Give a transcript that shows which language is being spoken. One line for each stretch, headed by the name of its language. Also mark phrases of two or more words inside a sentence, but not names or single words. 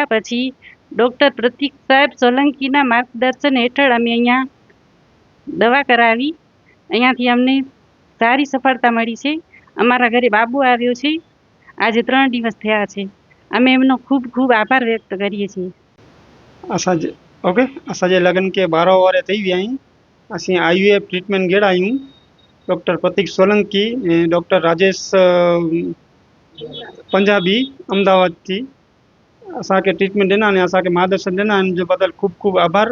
Gujarati: પછી ડૉક્ટર પ્રતીક સાહેબ સોલંકીના માર્ગદર્શન હેઠળ અમે અહીંયા દવા કરાવી. અહીંયાથી અમને સારી સફળતા મળી છે. અમારા ઘરે બાબુ આવ્યો છે. આજે 3 દિવસ થયા છે. અમે એમનો ખૂબ ખૂબ આભાર વ્યક્ત કરીએ છીએ.
Sindhi: असांजे लगन के 12 वारे थी विया आहिनि. असीं
English: IVF treatment
Sindhi: गेड़ा आहियूं. डॉक्टर प्रतीक सोलंकी ऐं डॉक्टर राजेश पंजाबी अहमदाबाद थी असांखे ट्रीटमेंट ॾिना ने असांखे मार्गदर्शन ॾिना इन जो बदल खूब खूब आभार.